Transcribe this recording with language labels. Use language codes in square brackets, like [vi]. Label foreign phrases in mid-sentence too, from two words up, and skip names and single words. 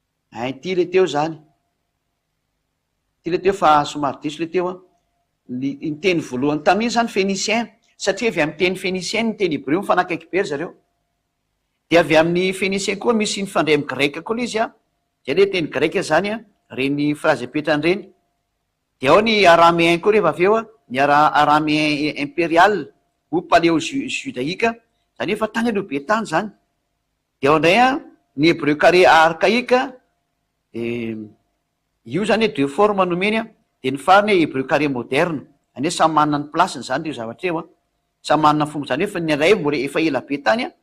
[mg] Ty le teo zany, ty le teo fa somary diso le teo a, ny teny voalohany taminy zany phénicien, satria avy amin'ny teny phénicien ny teny hébreu mifanakaiky be ry zareo. De avy amin'ny phénicien koa misy nifandray amin'ny greka koa izy a, zay le teny greka zany a, reny phrase apetrany reny. De ao ny araméen koa rehefa avy eo a, ny [fr] araméen impérial ou paléo judaïque, [mg] zany efa tany aloha be tany zany. De ao indray a ny [fr] hébreu carré archaïque, [mg] io zany hoe [fr] deux formes [mg] nomeny a, de ny farany hoe [fr] hébreu carré moderne, [mg] zany hoe samy manana ny plasiny zany io zavatra eo a, samy manana fomba, zany hoe fa ny ray mbola efa ela be tany a.